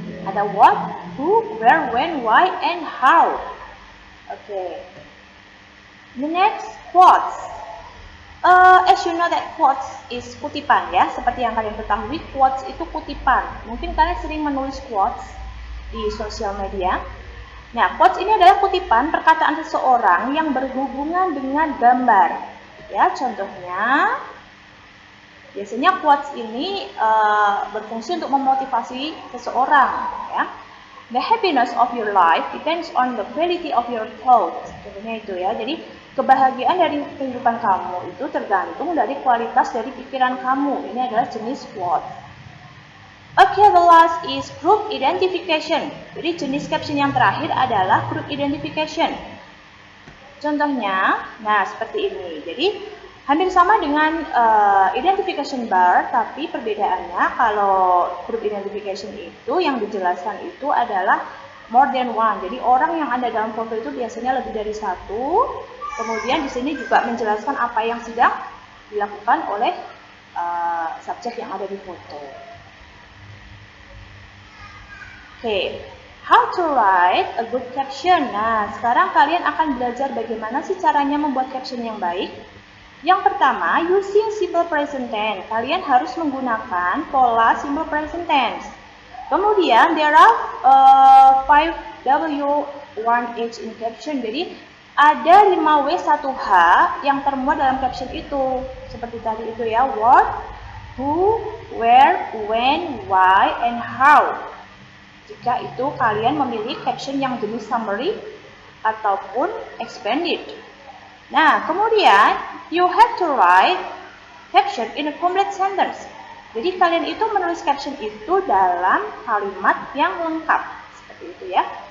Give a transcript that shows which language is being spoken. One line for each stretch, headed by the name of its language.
English: Ada what, who, where, when, why, and how. Okay. The next, quotes. As you know that quotes is kutipan ya.
Indonesian: Seperti yang kalian ketahui, quotes itu kutipan. Mungkin kalian sering menulis quotes di sosial media. Nah, quotes ini adalah kutipan perkataan seseorang yang berhubungan dengan gambar. Ya, contohnya, biasanya quotes ini berfungsi untuk memotivasi seseorang. Ya.
English: The happiness of your life depends on the quality of your thoughts.
Indonesian: Contohnya itu ya. Jadi kebahagiaan dari kehidupan kamu itu tergantung dari kualitas dari pikiran kamu. Ini adalah jenis quote.
English: Okay, the last is group identification.
Indonesian: Jadi jenis caption yang terakhir adalah group identification. Contohnya, nah seperti ini. Jadi hampir sama dengan identification bar, tapi perbedaannya kalau group identification itu yang dijelaskan itu adalah
English: more than one.
Indonesian: Jadi orang yang ada dalam foto itu biasanya lebih dari satu. Kemudian di sini juga menjelaskan apa yang sedang dilakukan oleh subjek yang ada di foto.
English: Oke, how to write a good caption.
Indonesian: Nah, sekarang kalian akan belajar bagaimana sih caranya membuat caption yang baik. Yang pertama,
English: using simple present tense.
Indonesian: Kalian harus menggunakan pola simple present tense.
English: Kemudian, there are 5W1H in caption.
Indonesian: Jadi, ada 5W1H yang termuat dalam caption itu. Seperti tadi itu ya,
English: what, who, where, when, why, and how.
Indonesian: Jika itu kalian memilih caption yang jenis summary ataupun expanded. Nah, kemudian
English: you have to write caption in a complete sentence.
Indonesian: Jadi kalian itu menulis caption itu dalam kalimat yang lengkap. Seperti itu ya.